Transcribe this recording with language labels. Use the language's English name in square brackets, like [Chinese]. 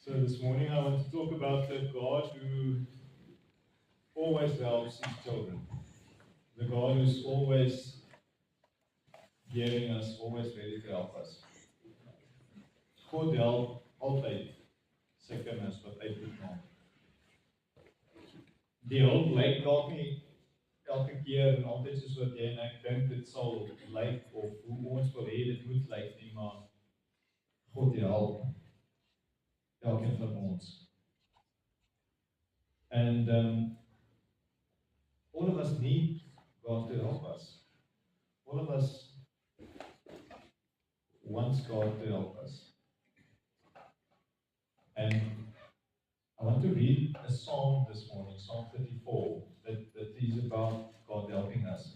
[English] this morning I want to talk about the God who always helps his children. The God who's always hearing us, always ready to help us. [Afrikaans] God help altyd sy kinders wat uitroep na hom. Die hulp lyk dalk nie elke keer en altyd soos wat jy en ek dink dit sal lyk of hoe ons wil hê dit moet lyk nie, maar God help elkeen van ons. [English] And all of us need God to help us. All of us wants God to help us. And I want to read a psalm this morning, Psalm 34, that is about God helping us.